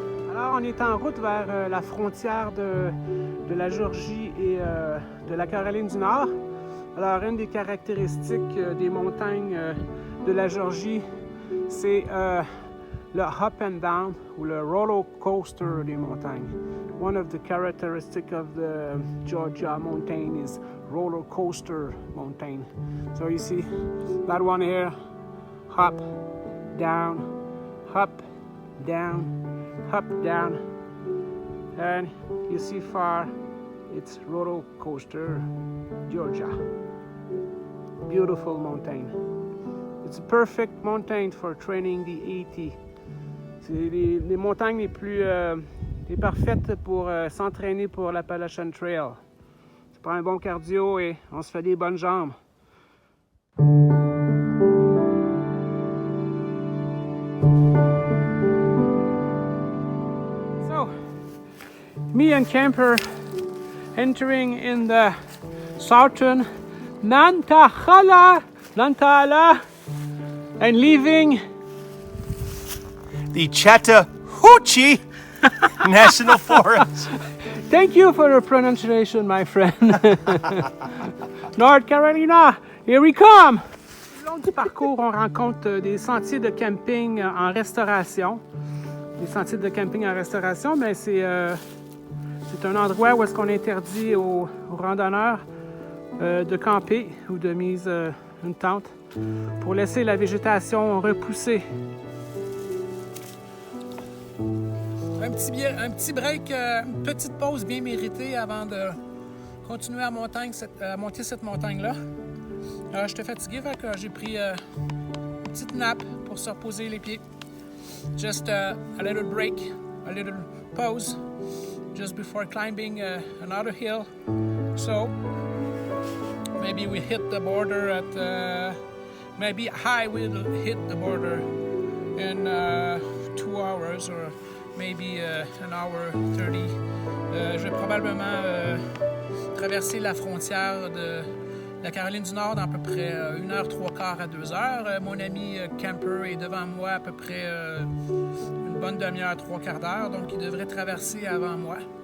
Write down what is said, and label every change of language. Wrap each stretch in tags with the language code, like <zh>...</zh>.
<fr>Alors, on est en route vers la frontière de la Géorgie et de la Caroline du Nord. Alors, une des caractéristiques des montagnes de la Géorgie, c'est le</fr> <en>up and down</en> <fr>ou le roller coaster des montagnes.</fr> <en>One of the characteristics of the Georgia mountain is roller coaster mountain. So you see that one here, up, down, up, down, up, down, and you see far, it's roller coaster Georgia. Beautiful mountain. It's a perfect mountain for training the AT.</en> <fr>C'est les montagnes les parfaites pour s'entraîner pour l'Appalachian Trail. Ça prend un bon cardio et on se fait des bonnes jambes.</fr> <en>So, me and Camper entering in the southern Nantahala and leaving the Chattahoochee National Forest. Thank you for the pronunciation, my friend. North Carolina, here we come!</en> <fr>Le long du parcours, on rencontre des sentiers de camping en restauration. Des sentiers de camping en restauration, mais c'est un endroit où est-ce qu'on interdit aux randonneurs de camper ou de mise une tente pour laisser la végétation repousser. Un petit break, une petite pause bien méritée avant de continuer à monter cette montagne-là. J'étais fatigué, fait que j'ai pris une petite nappe pour se reposer les pieds.</fr> <en>Just a little break, a little pause, just before climbing another hill. So maybe we hit the border at, maybe I will hit the border in 2 hours or maybe an hour 30.</en> <fr>Je vais probablement traverser la frontière de la Caroline du Nord dans à peu près 1 heure 3/4 à 2 heures. Mon ami Camper est devant moi à peu près une bonne demi-heure, 3/4 d'heure, donc il devrait traverser avant moi.</fr>